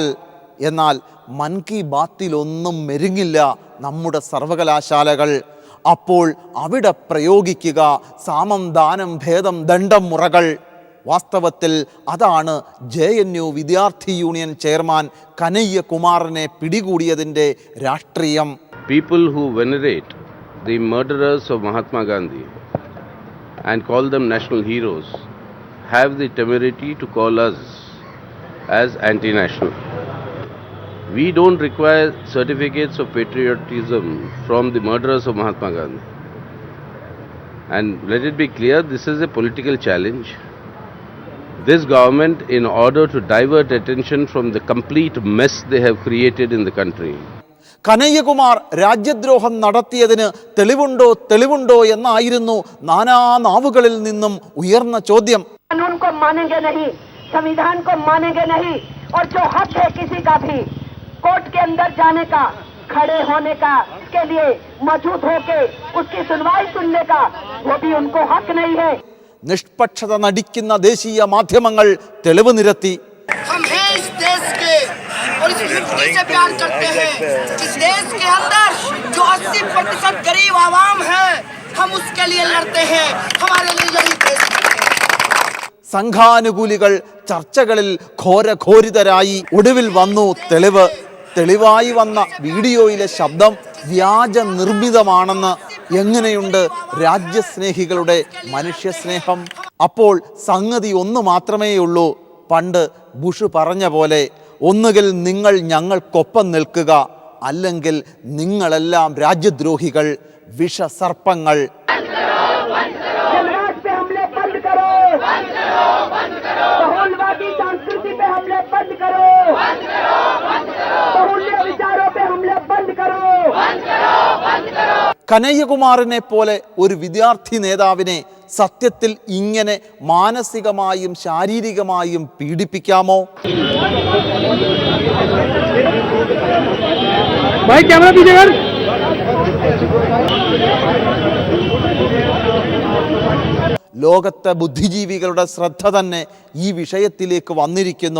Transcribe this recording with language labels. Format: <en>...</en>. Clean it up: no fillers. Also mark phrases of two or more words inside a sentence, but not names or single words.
<ml>എന്നാൽ മൻ കി ബാത്തിലൊന്നും മെരുങ്ങില്ല നമ്മുടെ സർവകലാശാലകൾ. അപ്പോൾ അവിടെ പ്രയോഗിക്കുക സാമം ദാനം ഭേദം ദണ്ഡം മുറകൾ. വാസ്തവത്തിൽ അതാണ് JNU വിദ്യാർത്ഥി യൂണിയൻ ചെയർമാൻ കനയ്യ കുമാറിനെ പിടികൂടിയതിൻ്റെ രാഷ്ട്രീയം.</ml> <en>People who venerate the murderers of Mahatma Gandhi and call them national heroes have the temerity to call us as anti-national. We don't require certificates of patriotism from the murderers of Mahatma Gandhi. And let it be clear, this is a political challenge. This government, in order to divert attention from the complete mess they have created in the country.</en> <ml>കനയ്യകുമാർ രാജ്യദ്രോഹം നടത്തിയതിന് തെളിവുണ്ടോ എന്നായിരുന്നു നാനാ നാവുകളിൽ നിന്നും ഉയർന്ന ചോദ്യം.</ml> <hi>कानून को मानेंगे नहीं, संविधान को मानेंगे नहीं, और जो हक है किसी का भी कोर्ट के अंदर जाने का, खड़े होने का, उसके लिए मौजूद होके उसकी सुनवाई सुनने का, वो भी उनको हक नहीं है.</hi> <ml>നിഷ്പക്ഷത നടിക്കുന്ന ദേശീയ മാധ്യമങ്ങൾ തെളിവ് നിരത്തി.</ml> <hi>हम हैं इस देश के और इस मिट्टी से प्यार करते हैं. इस देश के अंदर जो 80% गरीब आवाम है, हम उसके लिए लड़ते हैं. हमारे लिए यही देश है.</hi> <ml>സംഘാനുകൂലികൾ ചർച്ചകളിൽ ഘോരഘോരിതരായി. ഒടുവിൽ വന്നു തെളിവ്. തെളിവായി വന്ന വീഡിയോയിലെ ശബ്ദം വ്യാജ നിർമ്മിതമാണെന്ന്. എങ്ങനെയുണ്ട് രാജ്യസ്നേഹികളുടെ മനുഷ്യസ്നേഹം? അപ്പോൾ സംഗതി ഒന്ന് മാത്രമേയുള്ളൂ. പണ്ട് ബുഷ് പറഞ്ഞ പോലെ, ഒന്നുകിൽ നിങ്ങൾ ഞങ്ങൾക്കൊപ്പം നിൽക്കുക, അല്ലെങ്കിൽ നിങ്ങളെല്ലാം രാജ്യദ്രോഹികൾ, വിഷസർപ്പങ്ങൾ.</ml> <hi>जलराज पे हमले बंद करो, बहुलवादी संस्कृति पे हमले बंद करो, बहुल्य विचारों पे हमले बंद करो.</hi> <ml>കനയ്യകുമാറിനെ പോലെ ഒരു വിദ്യാർത്ഥി നേതാവിനെ സത്യത്തിൽ ഇങ്ങനെ മാനസികമായും ശാരീരികമായും പീഡിപ്പിക്കാമോ? ലോകത്തെ ബുദ്ധിജീവികളുടെ ശ്രദ്ധ തന്നെ ഈ വിഷയത്തിലേക്ക് വന്നിരിക്കുന്നു.</ml>